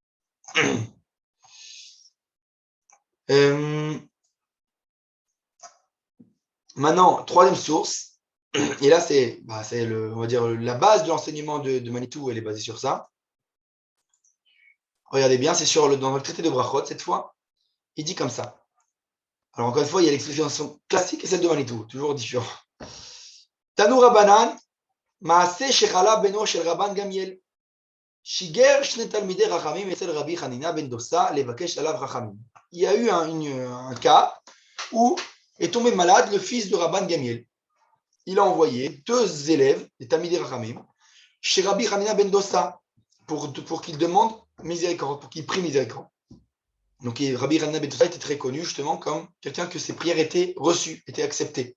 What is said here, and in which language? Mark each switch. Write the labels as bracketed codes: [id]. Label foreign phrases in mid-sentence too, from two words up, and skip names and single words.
[fr] Maintenant, troisième source, et là c'est on va dire la base de l'enseignement de Manitou, elle est basée sur ça. Regardez bien, c'est dans le traité de Brachot cette fois, il dit comme ça. Alors encore une fois, il y a l'explication classique et celle de Manitou, toujours différent. [he] תנו רבנן מעשה שחלה בנו של רבן גמליאל שיגר שני תלמידי רחמים אצל רבי חנינא בן דוסא לבקש עליו רחמים. [fr] Il y a eu un cas où est tombé malade le fils de Rabban Gamiel. Il a envoyé 2 élèves, des [he] תלמידי רחמים, [fr] chez Rabbi Hanina Ben Dossa pour qu'il demande miséricorde, pour qu'il prie miséricorde. Donc Rabbi Hanina Ben Dossa était très connu justement comme quelqu'un que ses prières étaient reçues, étaient acceptées.